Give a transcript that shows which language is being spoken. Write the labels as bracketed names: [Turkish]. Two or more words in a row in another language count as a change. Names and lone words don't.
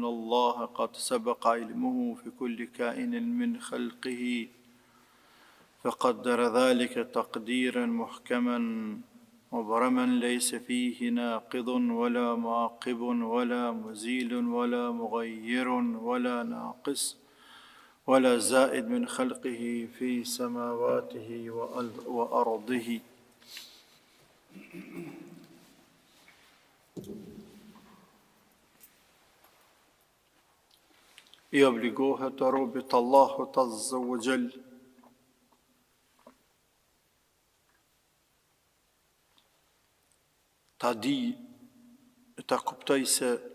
[Arabic] الله قد سبق علمه في كل كائن من خلقه فقدر ذلك تقديرا محكما مبرما ليس فيه ناقض ولا معقب ولا مزيل ولا مغير ولا ناقص ولا زائد من خلقه في سماواته وأرضه. [Albanian] I obligohet të robit Allahut [Arabic] عز وجل [Albanian] ta di, ta kuptoj se